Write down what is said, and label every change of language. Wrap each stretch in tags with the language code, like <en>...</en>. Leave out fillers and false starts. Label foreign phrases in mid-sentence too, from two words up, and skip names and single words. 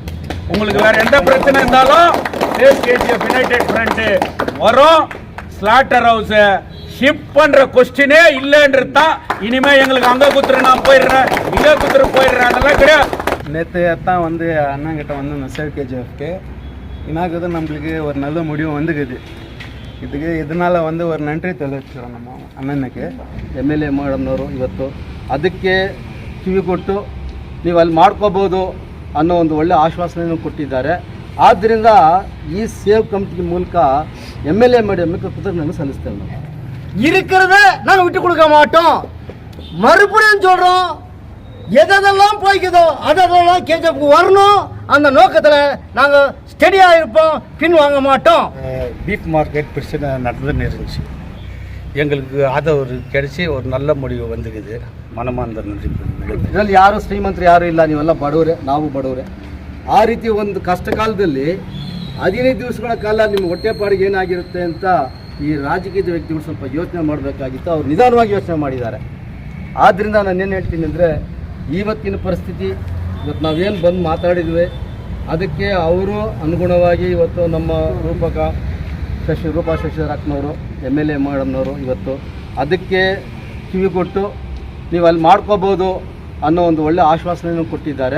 <ta>உங்களுக்கு வேற எந்த பிரச்சனை இருந்தாலும் சேவ் கேஜிஎஃப் யுனைடெட் ஃப்ரண்ட் வரும்.</ta> <en>slaughter house shift</en> <ta>பண்ற கொஸ்டினே இல்லைன்றது தான். இனிமே எங்களுக்கு அங்க குத்துரு நான் போயிடுறேன், இங்க குத்துரு போயிடுறேன், அதெல்லாம் கிடையாது. நேற்று தான் வந்து அண்ணங்கிட்ட வந்து இந்த சேவ் கேஜிஎஃப்க்கு இன்னாக்குது நம்மளுக்கு ஒரு நல்ல முடிவு வந்துக்குது.</ta> <kn>ಇದಕ್ಕೆ ಇದನ್ನೆಲ್ಲ ಒಂದು ನಂಟ್ರಿ ತಿಳಿಸ್ತೀವಿ ನಮ್ಮ ಅಣ್ಣನಕ್ಕೆ. MLA ಮೇಡಮ್ನವರು ಇವತ್ತು ಅದಕ್ಕೆ ಕಿವಿ ಕೊಟ್ಟು ನೀವು ಅಲ್ಲಿ ಮಾಡ್ಕೋಬೋದು ಅನ್ನೋ ಒಂದು ಒಳ್ಳೆ ಆಶ್ವಾಸನೆಯನ್ನು ಕೊಟ್ಟಿದ್ದಾರೆ. ಆದ್ದರಿಂದ ಈ</kn> <en>save committee</en> <kn>ಮೂಲಕ MLA ಮೇಡಮ್ಗೆ ಕೃತಜ್ಞತೆ ಸಲ್ಲಿಸ್ತೇವೆ. ನಾವು</kn> <ta>இருக்கிறத நாங்கள் விட்டு கொடுக்க மாட்டோம். மறுபடியும் சொல்கிறோம், எதெல்லாம் போய்க்குதோ அதெல்லாம் கேஜிஎஃப்க்கு வரணும். அந்த நோக்கத்தில் நாங்கள் ஸ்டெடியாக இருப்போம், பின் வாங்க மாட்டோம்.</ta> <en>beef market</en> <ta>பிரச்சனை நடந்துன்னு இருந்துச்சு. எங்களுக்கு ஆதரவு கிடைச்சி ஒரு நல்ல முடிவு வந்துக்குது.</ta> <kn>ಮನಮಾಂದ ನದಿ. ಇದರಲ್ಲಿ ಯಾರು ಶ್ರೀಮಂತರು ಯಾರು ಇಲ್ಲ, ನೀವೆಲ್ಲ ಬಡವರೇ, ನಾವು ಬಡವರೇ. ಆ ರೀತಿ ಒಂದು ಕಷ್ಟ ಕಾಲದಲ್ಲಿ 15 ದಿವಸಗಳ ಕಾಲ ನಿಮ್ಮ ಹೊಟ್ಟೆಪಾಡಿಗೆ ಏನಾಗಿರುತ್ತೆ ಅಂತ ಈ ರಾಜಕೀಯದ ವ್ಯಕ್ತಿಗಳು ಸ್ವಲ್ಪ ಯೋಚನೆ ಮಾಡಬೇಕಾಗಿತ್ತು. ಅವರು ನಿಧಾನವಾಗಿ ಯೋಚನೆ ಮಾಡಿದ್ದಾರೆ. ಆದ್ದರಿಂದ ನಾನು ಏನು ಹೇಳ್ತೀನಿ ಅಂದರೆ, ಇವತ್ತಿನ ಪರಿಸ್ಥಿತಿ ಇವತ್ತು ನಾವೇನು ಬಂದು ಮಾತಾಡಿದ್ವಿ ಅದಕ್ಕೆ ಅವರು ಅನುಗುಣವಾಗಿ ಇವತ್ತು ನಮ್ಮ ರೂಪಾ ಶಶಿಧರಪ್ಪನವರು MLA ಮೇಡಮ್ನವರು ಇವತ್ತು ಅದಕ್ಕೆ ಕಿವಿ ಕೊಟ್ಟು ನೀವು ಅಲ್ಲಿ ಮಾಡ್ಕೋಬೋದು ಅನ್ನೋ ಒಂದು ಒಳ್ಳೆ ಆಶ್ವಾಸನೆಯನ್ನು ಕೊಟ್ಟಿದ್ದಾರೆ.</kn>